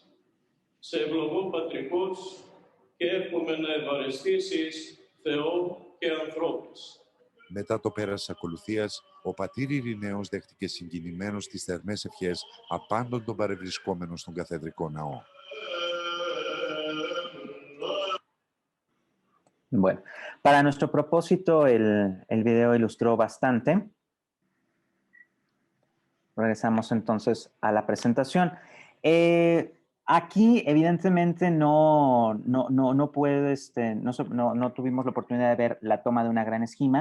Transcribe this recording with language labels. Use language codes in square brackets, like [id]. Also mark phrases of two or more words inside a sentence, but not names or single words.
[el] Σε ευλογώ πατρικός και εύχομαι να ευαρεστήσεις Θεό και ανθρώπους. Μετά το πέρας της ακολουθίας, ο πατήρ Ειρηναίος δέχτηκε συγκινημένος τις θερμές ευχές απάντων των παρευρισκόμενων στον καθεδρικό ναό. [es] Bueno, para nuestro propósito el video ilustró bastante. Regresamos entonces a la presentación. Aquí, evidentemente, no tuvimos la oportunidad de ver la toma de una gran esquima.